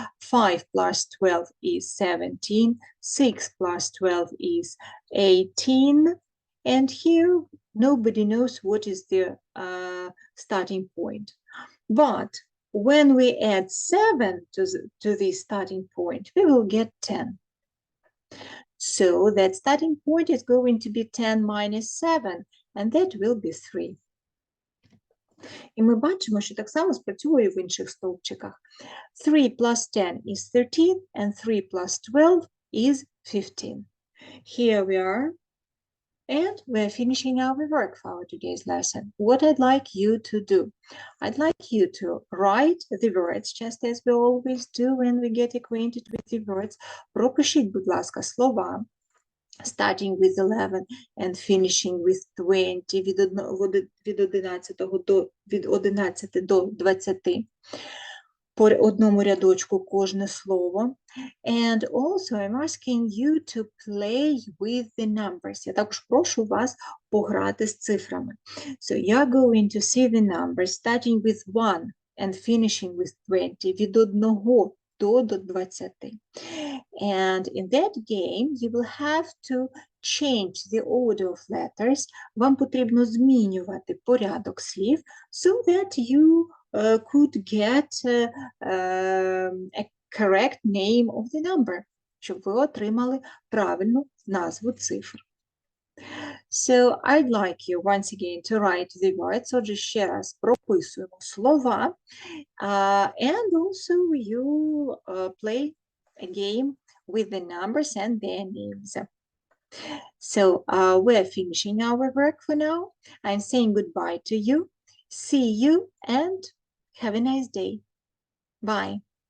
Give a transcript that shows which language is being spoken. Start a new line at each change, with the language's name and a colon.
English: 5 plus 12 is 17, 6 plus 12 is 18, and here nobody knows what is the starting point. But when we add 7 to this starting point, we will get 10. So that starting point is going to be 10 minus 7, and that will be 3.
Ukrainian: І ми бачимо, що так само спрацює в інших стовпчиках.
English: 3 plus 10 is 13, and 3 plus 12 is 15. Here we are, and we're finishing our work for our today's lesson. What I'd like you to do, I'd like you to write the words, just as we always do when we get acquainted with the words.
Ukrainian: Пропишіть, будь ласка, слова,
English: starting with 11 and finishing with 20,
Ukrainian: від 11 до 20. По одному рядочку кожне слово.
English: And also I'm asking you to play with the numbers.
Ukrainian: Я також прошу вас пограти з цифрами.
English: So you're going to see the numbers starting with 1 and finishing with 20,
Ukrainian: від 1 до 20.
English: And in that game you will have to change the order of letters.
Ukrainian: Вам потрібно змінювати порядок слів
English: so that you could get a correct name of the number,
Ukrainian: щоб ви отримали правильну назву цифр.
English: So I'd like you once again to write the words.
Ukrainian: Отже, ще раз прописуємо слова.
English: And also you play a game with the numbers and their names. So we're finishing our work for now. I'm saying goodbye to you. See you and have a nice day. Bye.